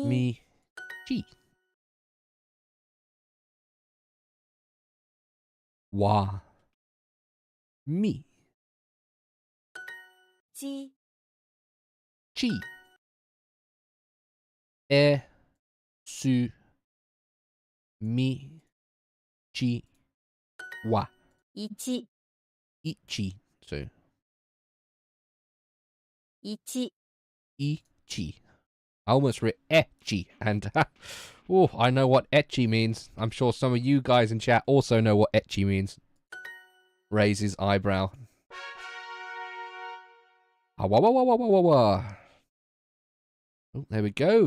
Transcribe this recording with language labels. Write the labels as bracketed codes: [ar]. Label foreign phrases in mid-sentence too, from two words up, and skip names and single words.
[ja] Mi. Chi. Wa. Mi. Chi. Chi. E. Su. Mi. Chi. Wa. Ichi. Ichi. So, Ichi. Ichi. [en] I almost read etchi, and oh, I know what etchi means. I'm sure some of you guys in chat also know what etchi means. Raises eyebrow. Ah, wah, wah, wah, wah, wah, wah, wah. Oh, there we go.